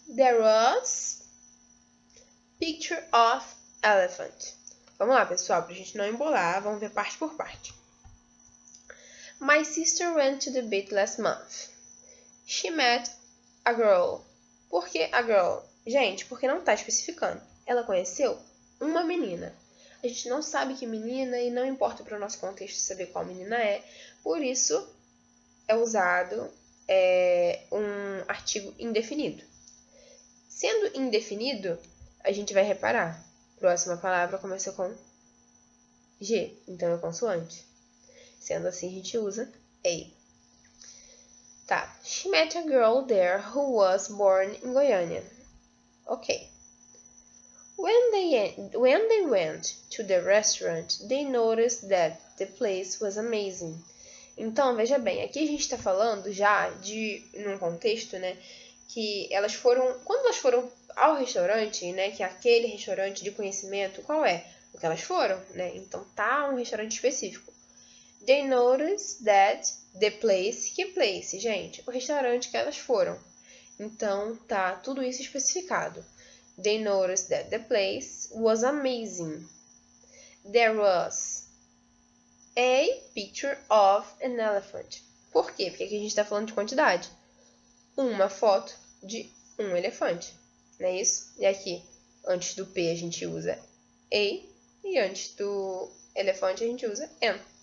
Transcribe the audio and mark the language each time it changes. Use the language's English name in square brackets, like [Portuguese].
[English] There was picture of elephant. [Portuguese] Vamos lá, pessoal, pra gente não embolar, vamos ver parte por parte. [English] My sister went to the beach last month. She met a girl. [Portuguese] Por que [English] a girl? [Portuguese] Gente, porque não tá especificando. Ela conheceu uma menina. A gente não sabe que menina e não importa para o nosso contexto saber qual menina é. Por isso, é usado um artigo indefinido. Sendo indefinido, a gente vai reparar. Próxima palavra começa com G, então é consoante. Sendo assim, a gente usa A. Tá. [English] She met a girl there who was born in Goiânia. Ok. When they went to the restaurant, they noticed that the place was amazing. [Portuguese] Então, veja bem, aqui a gente está falando já num contexto, né, que elas foram, quando elas foram ao restaurante, né, que é aquele restaurante de conhecimento, qual é? O que elas foram, né? Então, tá um restaurante específico. [English] They noticed that the place, [Portuguese] que place, gente? O restaurante que elas foram. Então, tá tudo isso especificado. [English] They noticed that the place was amazing. There was a picture of an elephant. [Portuguese] Por quê? Porque aqui a gente está falando de quantidade. Uma foto de um elefante. Não é isso? E aqui, antes do P, a gente usa A. E antes do elefante, a gente usa N.